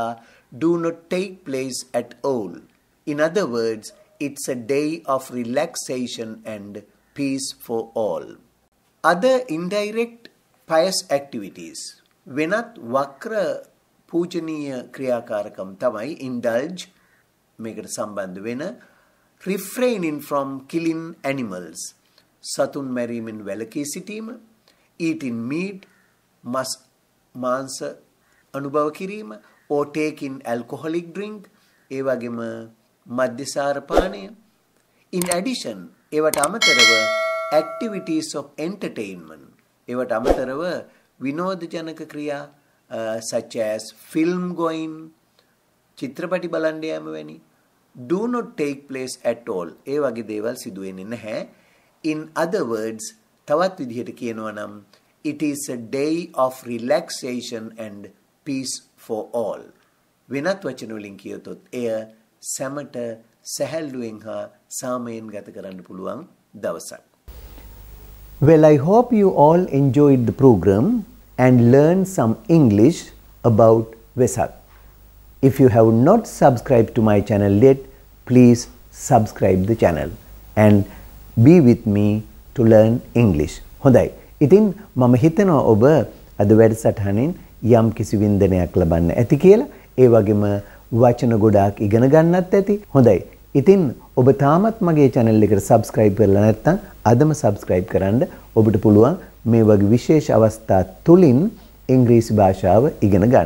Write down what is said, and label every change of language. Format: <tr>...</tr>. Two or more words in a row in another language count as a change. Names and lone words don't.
<en>do not take place at all. In other words, it's a day of relaxation and peace for all. Other indirect pious activities.</en> <si>වෙනත් වක්‍ර පූජනීය ක්‍රියාකාරකම් තමයි indulge මේකට සම්බන්ධ වෙන</si> <en>refraining from killing animals</en> <si>සතුන් මැරීමෙන් වැළකී සිටීම,</si> <en>eating meat</en> <si>මාංශ අනුභව කිරීම,</si> <en>or taking alcoholic drink</en> <si>ඒ වගේම මද්‍යසාර පානය.</si> <en>In addition,</en> <si>ඒවට අමතරව</si> <en>activities of entertainment</en> <si>ඒවට අමතරව විනෝදජනක ක්‍රියා</si> <en>such as film going</en> <si>චිත්‍රපටි බලන්න යාම වැනි</si> <en>do not take place at all.</en> <si>ඒ වගේ දේවල් සිදු වෙන්නේ නැහැ.</si> <en>In other words,</en> <si>තවත් විදිහට කියනවා නම්</si> <en>it is a day of relaxation and peace for all.</en> <si>වෙනත් වචන වලින් කියතොත් එය සැමට සැහැල්ලුවෙන් හා සාමයෙන් ගත කරන්න පුළුවන් දවසක්.</si> <en>Well, I hope you all enjoyed the program and learned some English about Vesak. If you have not subscribed to my channel yet, please subscribe the channel and be with me to learn English.</en> <si>හොඳයි. ඉතින් මම හිතනවා ඔබ අද වැඩසටහනින් යම් කිසි වින්දනයක් ලබන්න ඇති කියලා. ඒ වගේම වචන ගොඩාක් ඉගෙන ගන්නත් ඇති. හොඳයි. ඉතින් ඔබ තාමත් මගේ channel එකට subscribe කරලා නැත්නම් අදම subscribe කරන්න. ඔබට පුළුවන් මේ වගේ විශේෂ අවස්ථා තුලින් ඉංග්‍රීසි භාෂාව ඉගෙන ගන්න.</si>